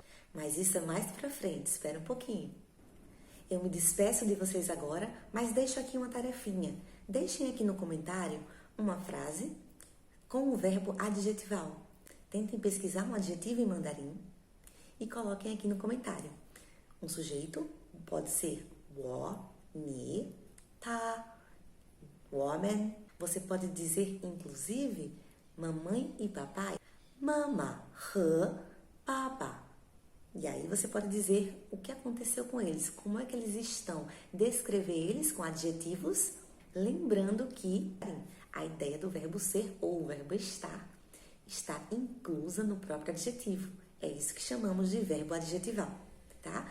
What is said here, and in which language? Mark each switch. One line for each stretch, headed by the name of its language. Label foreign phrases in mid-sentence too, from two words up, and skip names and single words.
Portuguese: Mas isso é mais pra frente, espera um pouquinho. Eu me despeço de vocês agora, mas deixo aqui uma tarefinha. Deixem aqui no comentário uma frase com o verbo adjetival. Tentem pesquisar um adjetivo em mandarim e coloquem aqui no comentário. Um sujeito pode ser
Chinese: 我, 你, 他, 我们.
Portuguese: Você pode dizer, inclusive, mamãe e papai,
Chinese: mama 和爸爸.
Portuguese: E aí você pode dizer o que aconteceu com eles, como é que eles estão, descrever eles com adjetivos, lembrando que a ideia do verbo ser ou o verbo estar está inclusa no próprio adjetivo. É isso que chamamos de verbo adjetival, tá?